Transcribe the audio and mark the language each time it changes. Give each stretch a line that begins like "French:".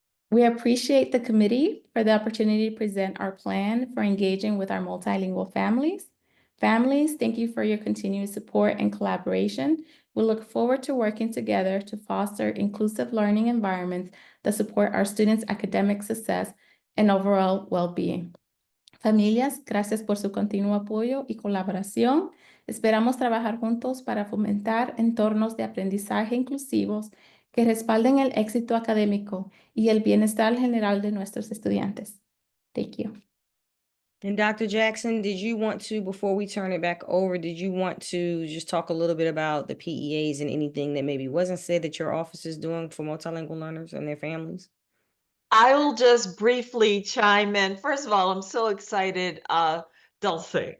English: We appreciate the committee for the opportunity to present our plan for engaging with our multilingual families. Families, thank you for your continued support and collaboration. We look forward to working together to foster inclusive learning environments that support our students' academic success and overall well-being.
Spanish: Familias, gracias por su continuo apoyo y colaboración. Esperamos trabajar juntos para fomentar entornos de aprendizaje inclusivos que respalden el éxito académico y el bienestar general de nuestros estudiantes.
English: Thank you. And Dr. Jackson, did you want to, before we turn it back over, did you want to just talk a little bit about the PEAs and anything that maybe wasn't said that your office is doing for multilingual learners and their families? I will just briefly chime in. First of all, I'm so excited, Dulce.